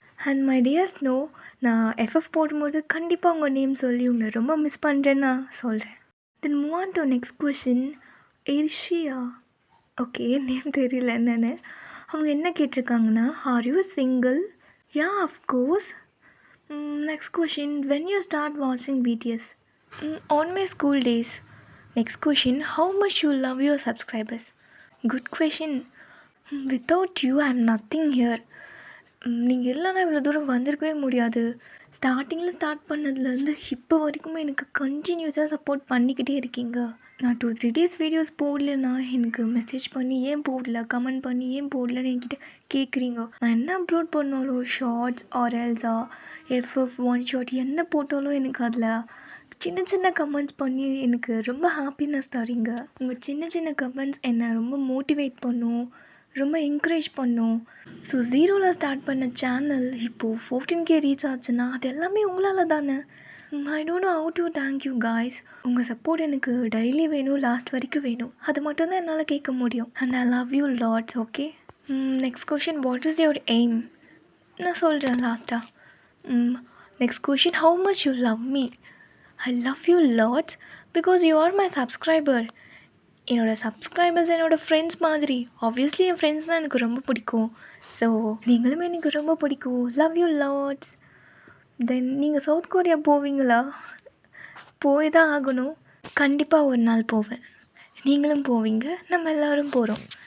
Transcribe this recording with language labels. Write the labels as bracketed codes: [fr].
[en] and my dear snow, [ta] நான் FF போடும்போது கண்டிப்பாக உங்கள் நேம் சொல்லி உங்களை ரொம்ப மிஸ் பண்ணுறேன்னு நான் சொல்கிறேன். [en] Then move on to next question. Irshiya, okay name [ta] தெரியல என்னென்னு. அவங்க என்ன கேட்டிருக்காங்கன்னா, [en] Are you single? Yeah of course. Next question, when you start வாட்சிங் BDS? On my school days. Next question, how much you love your subscribers? Good question. Without you, I am nothing here. [ta] நீங்கள் இல்லைனா இவ்வளோ தூரம் வந்திருக்கவே முடியாது. ஸ்டார்டிங்கில் start பண்ணதுலேருந்து இப்போ வரைக்குமே எனக்கு கண்டினியூஸாக சப்போர்ட் பண்ணிக்கிட்டே இருக்கீங்க. நான் 2-3 days வீடியோஸ் போடலன்னா எனக்கு மெசேஜ் பண்ணி ஏன் போடல, கமெண்ட் பண்ணி ஏன் போடலன்னு என்கிட்ட கேட்குறீங்க. நான் என்ன அப்லோட் பண்ணாலும் ஷார்ட்ஸ் ஆர்எல்ஸா எஃப்எஃப் ஒன் ஷார்ட் என்ன போட்டாலும் எனக்கு அதில் சின்ன சின்ன கமெண்ட்ஸ் பண்ணி எனக்கு ரொம்ப ஹாப்பினஸ் தரீங்க. உங்கள் சின்ன சின்ன கமெண்ட்ஸ் என்னை ரொம்ப மோட்டிவேட் பண்ணும், ரொம்ப என்கரேஜ் பண்ணும். ஸோ 0ல் ஸ்டார்ட் பண்ண சேனல் இப்போது 14K ரீச் ஆச்சுன்னா அது எல்லாமே உங்களால் தானே. [en] I don't know how to thank you guys. [ta] உங்கள் சப்போர்ட் எனக்கு டெய்லி வேணும், லாஸ்ட் வரைக்கும் வேணும். அது மட்டும்தான் என்னால் கேட்க முடியும். [en] And I love you lots. Okay, next question, what is your aim? [ta] நான் சொல்கிறேன் லாஸ்ட்டாக. [en] Next question, how much you love me? I love you lots because you are my subscriber. [ta] என்னோடய சப்ஸ்கிரைபர்ஸ் என்னோடய ஃப்ரெண்ட்ஸ் மாதிரி. ஆப்வியஸ்லி என் ஃப்ரெண்ட்ஸ்னால் எனக்கு ரொம்ப பிடிக்கும். So நீங்களுமே எனக்கு ரொம்ப பிடிக்கும். [en] Love you lots. [ta] தென் நீங்கள் சவுத் கொரியா போவீங்களா? போய் தான் ஆகணும். கண்டிப்பாக ஒரு நாள் போவேன். நீங்களும் போவீங்க, நம்ம எல்லோரும் போகிறோம்.